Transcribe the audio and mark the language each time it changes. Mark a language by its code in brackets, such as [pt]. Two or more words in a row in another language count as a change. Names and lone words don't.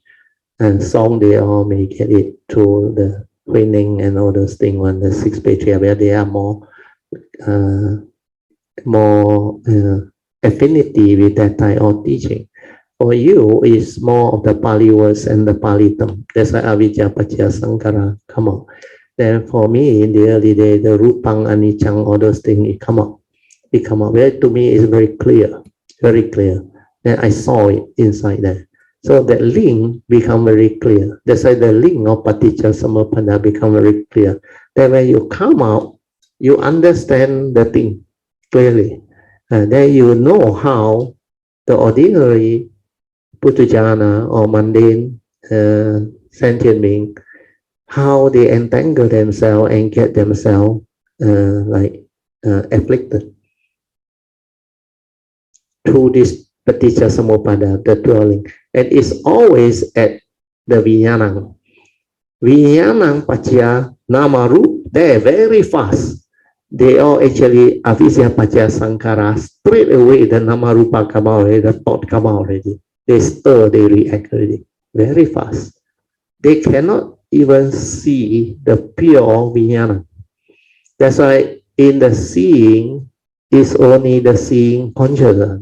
[en] And some they all may get it through the training and all those things on the 6 patriarchs, where they are more affinity with that type of teaching. For you, it's more of the Pali words and the Pali term. That's why [pi] avijja paccaya sankhara [en] come out. Then for me, in the early day, the [pi] rupang, anichang, [en] all those things, it come out. It come out. Well, to me, it's very clear, very clear. Then I saw it inside there. So that link become very clear. That's why the link of [pi] paticca samuppada [en] become very clear. Then when you come out, you understand the thing clearly. And then you know how the ordinary puthujjana or mundane sentient being, how they entangle themselves and get themselves afflicted through this [pi] paticca samuppada, [en] the dwelling. And it's always at the vijnanam. [pi] Vijnanam paccaya namaru, [en] they're very fast. They all actually [pi] avijja paccaya sankhara, [en] straight away the namarupa come out already, the thought come out already. They stir, they react already, very fast. They cannot even see the pure vijnana. That's why in the seeing, is only the seeing consciousness.